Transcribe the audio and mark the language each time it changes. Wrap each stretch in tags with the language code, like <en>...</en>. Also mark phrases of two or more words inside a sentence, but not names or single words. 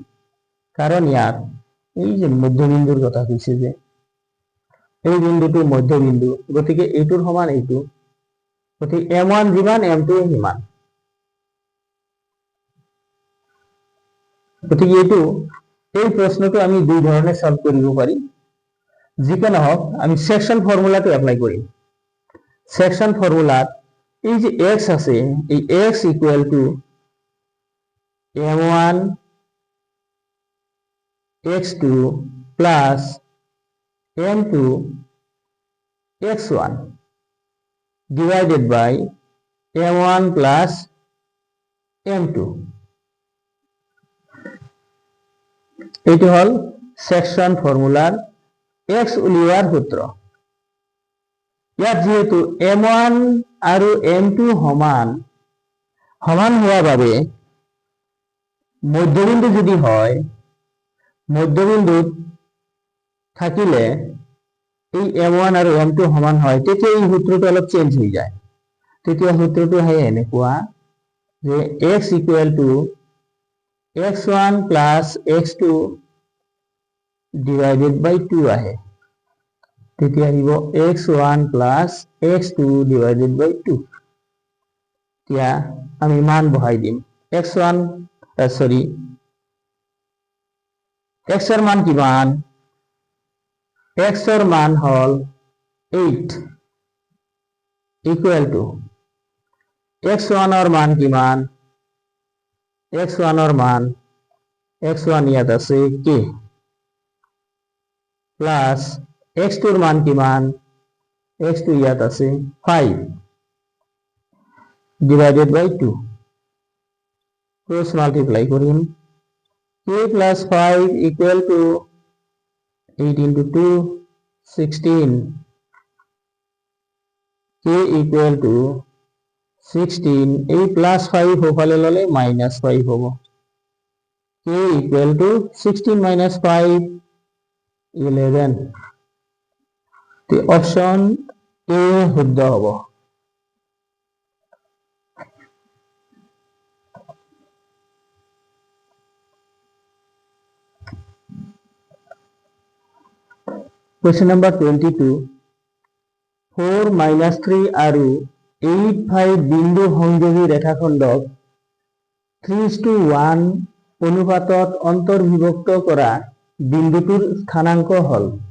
<as>কাৰণ ইয়াত এই যে মধ্যবিন্দুৰ কথা কৈছে যে এই বিন্দুটো মধ্যবিন্দু, গতিকে এইটোৰ সমান এইটো, গতিকে m1 যিমান m2 সিমান। গতিকে এই প্ৰশ্নটো আমি দুই ধৰণে সলভ কৰিব পাৰি। যিকে নহওক আমি</as> <en>section formula apply</en> <as>কৰিম।</as> <en>section formula</en> <as>এই যে x আছে, এই x</as> <en>equal to m1 x2 plus m2 x1 divided by m1 plus m2,</en> <as>এটি হল</as> <en>section formula</en> <as>x উলিওয়ার সূত্র। ইয়াত যেহেতু m1 আৰু m2 সমান হওয়ার বাবে মধ্যবিন্দু যদি হয়, মধ্যবিন্দুত থাকিলে এই m1 আৰু m2 সমান হয়, তেতিয়া এই সূত্ৰটো অলপ চেঞ্জ হৈ যায়। তেতিয়া সূত্ৰটো হয় এনেকুৱা যে x</as> <en>equal to x1 plus x2 divided by 2</en> <as>আহে। তেতিয়া আহিব</as> <en>x1 plus x2 divided by 2।</en> <as>এতিয়া আমি মান বহাই দিম। x1 সরি x এর মান কিমান? x এর মান হল 8</as> <en>equal to</en> <as>x1 এর মান কিমান? x1 এর মান x1 ইয়াত আছে k প্লাস x2 এর মান কিমান? x2 ইয়াত আছে 5</as> <en>divided by 2, cross multiply</en> <as>করিম।</as> <en>k plus 5 equal to 8 into 2 16, k equal to 16,</en> <as>এই plus 5 হোফালে ললে minus 5 হব।</as> <en>k equal to 16 minus 5 11,</en> <as>তো অপশন এ শুদ্ধ হব।</as> <en>Question number 22,</en> <as>4 minus 3 আৰু 8 5 বিন্দু সংযোগী ৰেখাখণ্ডক 3:1 অনুপাতত অন্তৰ্বিভক্ত কৰা বিন্দুটোৰ স্থানাংক হল।</as>